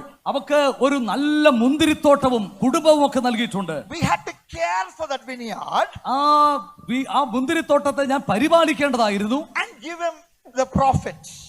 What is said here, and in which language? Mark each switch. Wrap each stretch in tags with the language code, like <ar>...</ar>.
<ml>അവക്ക് ഒരു നല്ല മുന്തിരിത്തോട്ടവും കുടുംബവും ഒക്കെ നൽകിയിട്ടുണ്ട്.</ml> <en>We had to care for that vineyard.</en> <ml>ആ മുന്തിരിത്തോട്ടത്തെ ഞാൻ പരിപാലിക്കേണ്ടതായിരുന്നു.</ml> <en>And give him the prophet.</en>